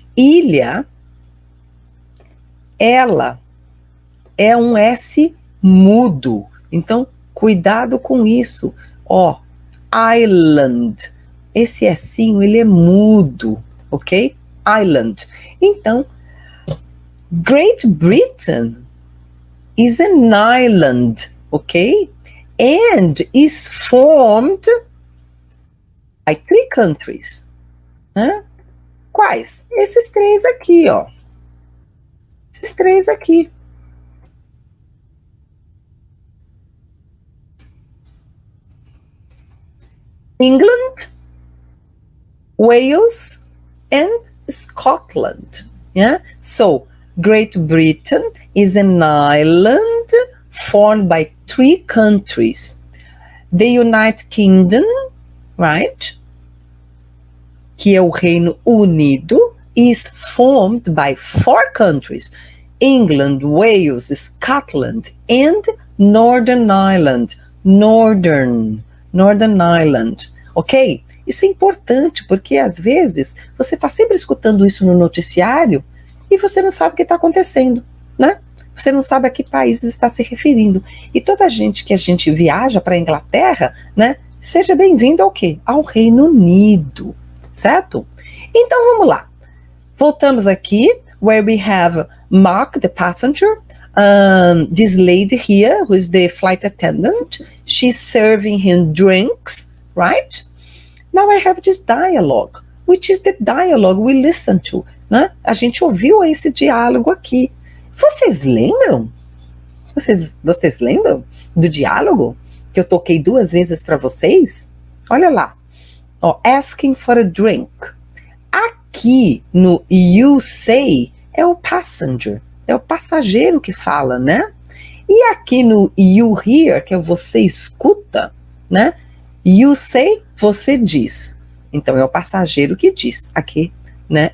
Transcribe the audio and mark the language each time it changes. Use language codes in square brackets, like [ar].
[pt] Ilha, ela é um S mudo. Então, cuidado com isso. Ó, island. Esse Szinho, ele é mudo, ok? [en] Island. Então, Great Britain is an island, ok? And is formed by 3 countries. [pt] Né? Quais? Esses 3 aqui, ó. Esses 3 aqui. [en] England, Wales, and Scotland. Yeah? So, Great Britain is an island formed by 3 countries. The United Kingdom, right? [pt] Que é o Reino Unido, [en] is formed by 4 countries. England, Wales, Scotland, and Northern Ireland. Northern Ireland, ok? [pt] Isso é importante, porque às vezes você está sempre escutando isso no noticiário e você não sabe o que está acontecendo, né? Você não sabe a que país está se referindo. E toda gente que a gente viaja para a Inglaterra, né? Seja bem-vindo ao quê? Ao Reino Unido, certo? Então vamos lá. Voltamos aqui, [en] where we have Mark, the passenger. This lady here, who is the flight attendant, she's serving him drinks, right? Now I have this dialogue, which is the dialogue we listen to, né? [pt] A gente ouviu esse diálogo aqui. Vocês lembram? Vocês lembram do diálogo que eu toquei 2 vezes para vocês? Olha lá, ó, [en] asking for a drink. [pt] Aqui no you say é o passenger. É o passageiro que fala, né? E aqui no you hear, que é você escuta, né? [en] You say, [pt] você diz. Então é o passageiro que diz. Aqui, né?